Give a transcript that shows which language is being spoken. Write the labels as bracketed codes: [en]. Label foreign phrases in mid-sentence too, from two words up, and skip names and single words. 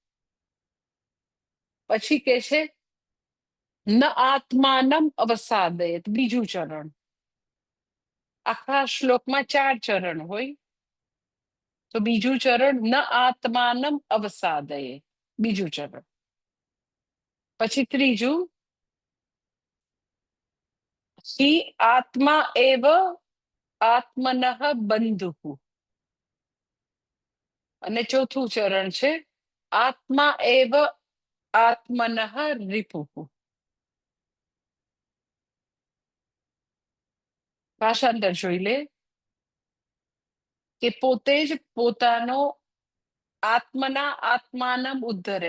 [gu] પછી કે છે [sa] न आत्मानम अवसादयेत. [gu] બીજું ચરણ. આખા શ્લોકમાં 4 ચરણ હોય તો બીજું ચરણ [sa] न आत्मानम अवसादये. [gu] બીજું ચરણ. પછી ત્રીજું [sa] हि आत्मा एव आत्मनः बंधुः. [gu] અને ચોથું ચરણ છે [sa] आत्मा एव आत्मनः रिपुः. [gu] ભાષાંતર જોઈ લે કે પોતે જ પોતાનો [sa] आत्मना आत्मानम उद्धरेत.